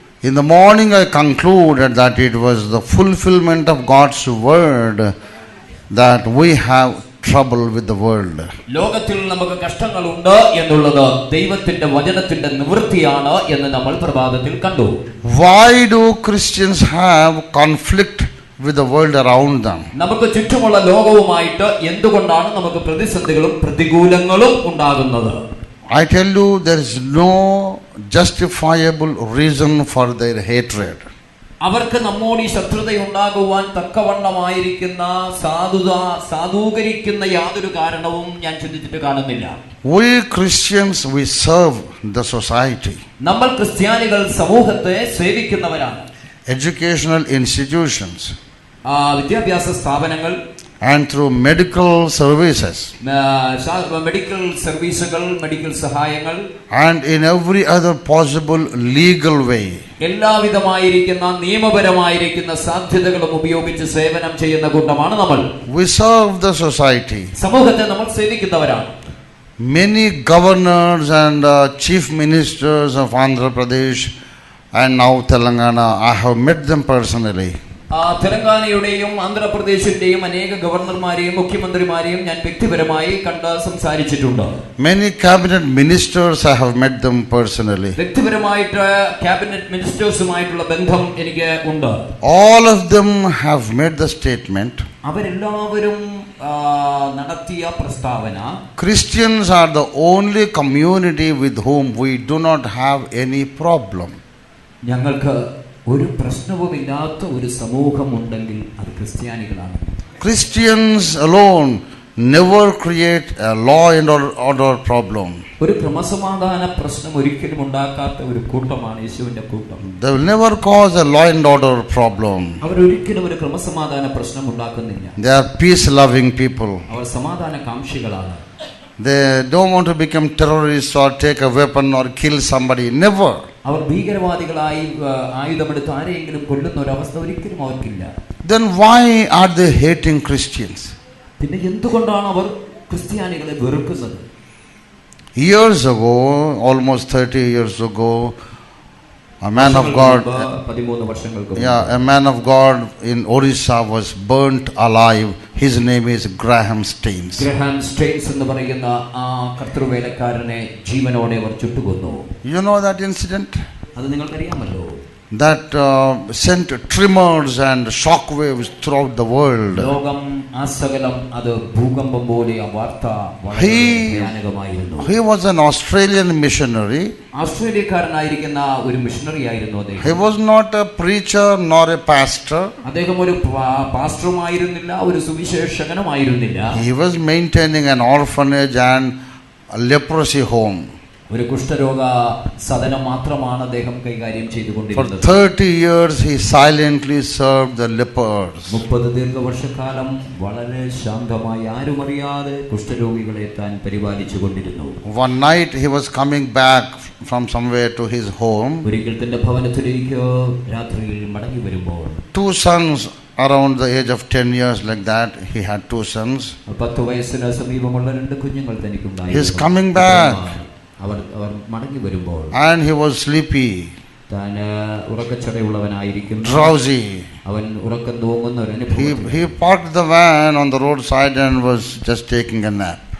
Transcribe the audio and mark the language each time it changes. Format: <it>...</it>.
<en>in the morning I concluded that it was the fulfillment of God's word that we have trouble with the world.</en> <ml>ലോകത്തിൽ നമുക്ക് കഷ്ടങ്ങളുണ്ട് എന്നുള്ളത് ദൈവത്തിന്റെ വചനത്തിന്റെ നിവൃത്തിയാണ് എന്ന് നമ്മൾ പ്രഭാതത്തിൽ കണ്ടു.</ml> <en>Why do Christians have conflict with the world around them?</en> <ml>നമുക്ക് ചുറ്റുമുള്ള ലോകവുമായിട്ട് എന്തുകൊണ്ടാണ് നമുക്ക് പ്രതിസന്ധികളും പ്രതികൂലങ്ങളും ഉണ്ടാകുന്നത്?</ml> <en>I tell you, there is no justifiable reason for their hatred.</en> <ml>അവർക്ക് നമ്മോട് ഈ ശത്രുത ഉണ്ടാകുവാൻ തക്കവണ്ണമായിരിക്കുന്ന സാധൂകരിക്കുന്ന യാതൊരു കാരണവും ഞാൻ ചിന്തിച്ചിട്ട് കാണുന്നില്ല.</ml> <en>We Christians, we serve the society.</en> <ml>നമ്മൾ ക്രിസ്ത്യാനികൾ സമൂഹത്തെ സേവിക്കുന്നവരാണ്.</ml> <en>Educational institutions</en> <ml>വിദ്യാഭ്യാസ സ്ഥാപനങ്ങൾ</ml> <en>and through medical services</en> <ml>medical സർവീസുകൾ, മെഡിക്കൽ സഹായങ്ങൾ</ml> <en>and in every other possible legal way.</en> <ml>എല്ലാവിധമായിരിക്കുന്ന നിയമപരമായിരിക്കുന്ന സാധ്യതകളും ഉപയോഗിച്ച് സേവനം ചെയ്യുന്ന കൂട്ടമാണ് നമ്മൾ.</ml> <en>We serve the society.</en> <ml>സമൂഹത്തെ നമ്മൾ സേവിക്കുന്നവരാണ്.</ml> <en>Many governors and chief ministers of Andhra Pradesh and now Telangana, I have met them personally.</en> <ml>തെലങ്കാനയുടെയും ആന്ധ്രാപ്രദേശിന്റെയും അനേക ഗവർണർമാരെയും മുഖ്യമന്ത്രിമാരെയും ഞാൻ വ്യക്തിപരമായി കണ്ട് സംസാരിച്ചിട്ടുണ്ട്.</ml> <en>Many cabinet ministers, I have met them personally.</en> <ml>വ്യക്തിപരമായിട്ട് ക്യാബിനറ്റ് മിനിസ്റ്റേഴ്സുമായിട്ടുള്ള ബന്ധം എനിക്ക് ഉണ്ട്.</ml> <en>All of them have made the statement,</en> <ml>അവരെല്ലാവരും നടത്തിയ പ്രസ്താവന,</ml> <en>Christians are the only community with whom we do not have any problem.</en> <ml>ഞങ്ങൾക്ക് ഒരു പ്രശ്നവുമില്ലാത്ത ഒരു സമൂഹം ഉണ്ടെങ്കിൽ അത് ക്രിസ്ത്യാനികളാണ്.</ml> <en>Christians alone never create a law and order problem.</en> <ml>ഒരു ക്രമസമാധാന പ്രശ്നം ഒരിക്കലും ഉണ്ടാക്കാത്ത ഒരു കൂട്ടമാണ് യേശുവിന്റെ കൂട്ടം.</ml> <en>They will never cause a law and order problem.</en> <ml>അവർ ഒരിക്കലും ഒരു ക്രമസമാധാന പ്രശ്നം ഉണ്ടാക്കുന്നില്ല.</ml> <en>They are peace loving people.</en> <ml>അവർ സമാധാന കാംക്ഷികളാണ്.</ml> <en>They don't want to become terrorists or take a weapon or kill somebody. Never.</en> <ml>അവർ ഭീകരവാദികളായി ആയുധമെടുത്ത് ആരെയെങ്കിലും കൊല്ലുന്ന ഒരു അവസ്ഥ ഒരിക്കലും അവർക്കില്ല.</ml> <en>Then why are they hating Christians?</en> <ml>പിന്നെ എന്തുകൊണ്ടാണ് അവർ ക്രിസ്ത്യാനികളെ വെറുക്കുന്നത്?</ml> <en>Years ago, almost 30 years ago, a man of God,</en> <ml>13 വർഷങ്ങൾക്ക്</ml> <en>a man of God in Orissa was burnt alive. His name is Graham Staines.</en> <ml>Graham Staines എന്ന് പറയുന്ന ആ കർത്തൃവേലക്കാരനെ ജീവനോടെ അവർ ചുട്ടുകൊന്നു.</ml> <en>You know that incident?</en> <ml>അത് നിങ്ങൾക്കറിയാമല്ലോ.</ml> <en>That sent tremors and shock waves throughout the world.</en> <ml>ലോകം ആസകലം അത് ഭൂകമ്പം പോലെ ആ വാർത്ത വളരെ ഭയാനകമായിരുന്നു.</ml> <en>He was an Australian missionary.</en> <ml>ഓസ്ട്രേലിയക്കാരനായിരിക്കുന്ന ഒരു മിഷണറി ആയിരുന്നു അദ്ദേഹം.</ml> <en>He was not a preacher nor a pastor.</en> <ml>അദ്ദേഹം ഒരു പാസ്റ്ററുമായിരുന്നില്ല, ഒരു സുവിശേഷകനുമായിരുന്നില്ല.</ml> <en>He was maintaining an orphanage and a leprosy home.</en> <ml>ഒരു കുഷ്ഠരോഗ സദനം മാത്രമാണ് അദ്ദേഹം കൈകാര്യം ചെയ്തുകൊണ്ടിരുന്നത്.</ml> <en>For 30 years he silently served the lepers.</en> <ml>30 ദീർഘവർഷക്കാലം വളരെ ശാന്തമായി ആരും അറിയാതെ കുഷ്ഠരോഗികളെ താൻ പരിപാലിച്ചു കൊണ്ടിരുന്നു.</ml> <en>One night he was coming back from somewhere to his home.</en> <ml>ഒരിക്കൽ തന്റെ ഭവനത്തിലേക്ക് രാത്രിയിൽ മടങ്ങി വരുമ്പോൾ</ml> <en>2 sons around the age of 10 years, like that he had 2 sons.</en> <ml>10 വയസ്സിന് സമീപമുള്ള 2 കുഞ്ഞുങ്ങൾ തനിക്കുണ്ടായിരുന്നു.</ml> <en>He is coming back.</en> <ml>അവർ മടങ്ങി വരുമ്പോൾ</ml> <en>and he was sleepy,</en> <ml>താൻ ഉറക്കച്ചടയുള്ളവനായിരിക്കുന്നു,</ml> <en>drowsy.</en> <ml>അവൻ ഉറക്കം തൂങ്ങുന്ന ഒരു അനുഭവം.</ml> <en>He parked the van on the roadside and was just taking a nap.</en>